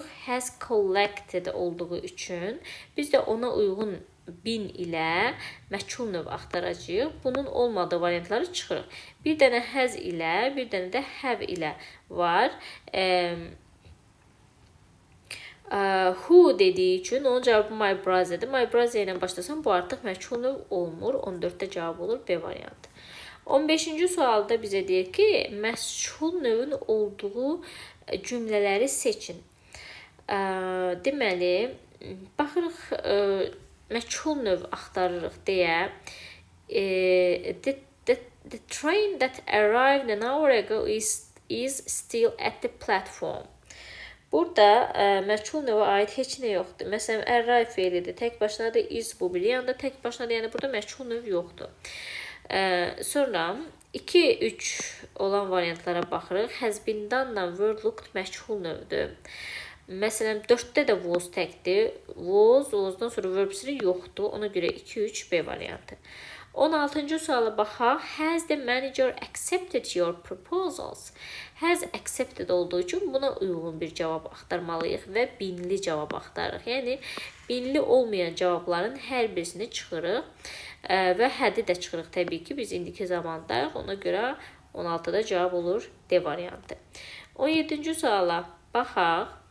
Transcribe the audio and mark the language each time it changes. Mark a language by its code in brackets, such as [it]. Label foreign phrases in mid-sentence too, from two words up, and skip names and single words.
[en] Has collected [az] olduğu üçün biz də ona uyğun been ilə məchul növ axtaracağıq. Bunun olmadığı variantları çıxırıq. Bir dənə has ilə, bir dənə də have ilə var. Who dediyi üçün onun cavabı [en] my brother'dır. My brother [az] ilə başlasan bu artıq məchul növ olmur. 14-də cavab olur B variantı. 15-ci sualda bizə deyir ki, məchul növün olduğu cümlələri seçin. Deməli, baxırıq, məchul növ axtarırıq deyə. [en] The train that arrived an hour ago is still at the platform. [az] Burada məchul növə aid heç nə yoxdur. Məsələn, arrive feilidir. Tək başına da is bu bir yanda tək başına da, yəni burada məchul növ yoxdur. Sonra 2-3 olan variantlara baxırıq. [en] Has been- [az] danla [en] were looked [az] məchul növdür. Məsələn, 4-də də was təkdir. Was-dan sonra verb-siri yoxdur. Ona görə 2-3 B variantı. 16-cı suala baxaq. [en] Has the manager accepted your proposals? Has accepted [az] olduğu üçün buna uyğun bir cavab axtarmalıyıq və binli cavab axtarırıq. Yəni, binli olmayan cavabların hər birisini çıxırıq. Və hədi də çıxırıq təbii ki, biz indiki zamandayıq. Ona görə 16-da cavab olur D variantı. 17-ci suala baxaq.